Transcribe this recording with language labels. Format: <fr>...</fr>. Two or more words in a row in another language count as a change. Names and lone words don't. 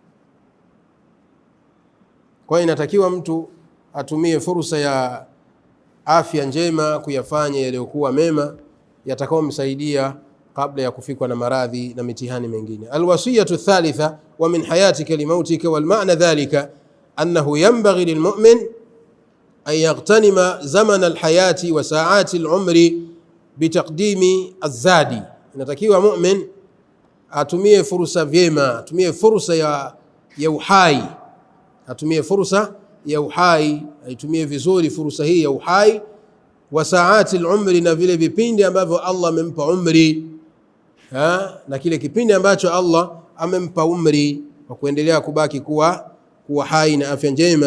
<sw>Kwa hiyo inatakiwa mtu atumie fursa ya afya njema kuyafanya yaliyokuwa mema yatakayomsaidia kabla ya kufikwa na maradhi na mitihani mengine.</sw> <ar>الوصية الثالثة ومن حياتك لموتك، والمعنى ذلك أنه ينبغي للمؤمن أن يغتنم زمن الحياة وساعات العمر بتقديم الزاد.</ar> <sw>Inatakiwa mu'min atumie fursa vyema, atumie fursa ya uhai, atumie fursa ya uhai, aitumie vizuri fursa hii ya uhai,</sw> <ar>وساعات العمر,</ar> <sw>na vile vipindi ambavyo Allah amempa umri, na kile kipindi ambacho Allah amempa umri wa kuendelea kubaki kuwa hai na afya njema.</sw>